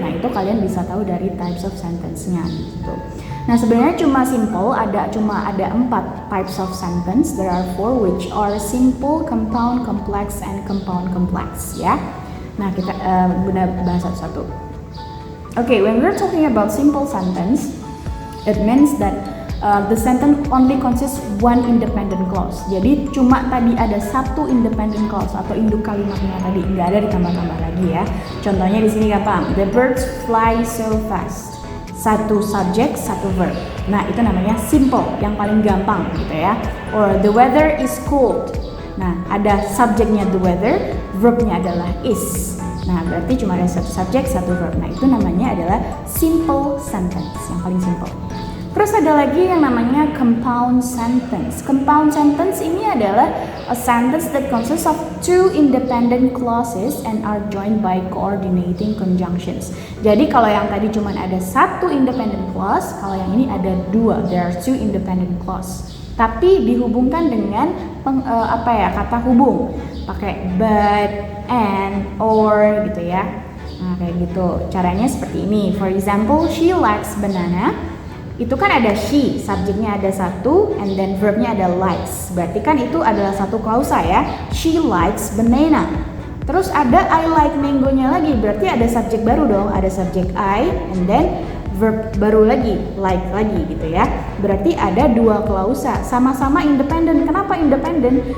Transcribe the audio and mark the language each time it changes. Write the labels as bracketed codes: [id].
[id] Nah, itu kalian bisa tahu dari types of sentence-nya gitu. Nah, sebenarnya cuma simple, ada 4 types of sentence. [en] There are 4 which are simple, compound, complex, and compound complex ya. [id] Nah, kita benar bahas satu-satu. [en] Okay, when we're talking about simple sentence, it means that the sentence only consists one independent clause. [id] Jadi cuma tadi ada satu independent clause atau induk kalimatnya tadi, nggak ada ditambah-tambah lagi ya. Contohnya di sini gampang. [en] The birds fly so fast. [id] Satu subjek, satu verb. Nah, itu namanya simple, yang paling gampang gitu ya. [en] Or the weather is cold. [id] Nah, ada subjeknya the weather, verbnya adalah is. Nah, berarti cuma ada satu subjek, satu verb. Nah, itu namanya adalah simple sentence, yang paling simple. Terus ada lagi yang namanya compound sentence. [en] Compound sentence [id] ini adalah [en] a sentence that consists of 2 independent clauses and are joined by coordinating conjunctions. [id] Jadi kalau yang tadi cuma ada satu independent clause, kalau yang ini ada 2, [en] there are 2 independent clause. [id] Tapi dihubungkan dengan kata hubung, pakai but, and, or gitu ya. Nah, kayak gitu. Caranya seperti ini. [en] For example, she likes banana. [id] Itu kan ada she, subjeknya ada satu, and then verbnya ada likes. Berarti kan itu adalah satu klausa ya. [en] She likes banana. [id] Terus ada [en] I like mango-nya lagi. [id] Berarti ada subjek baru dong. Ada subjek I, and then verb baru lagi, like lagi gitu ya. Berarti ada 2 klausa, sama-sama independen. Kenapa independen?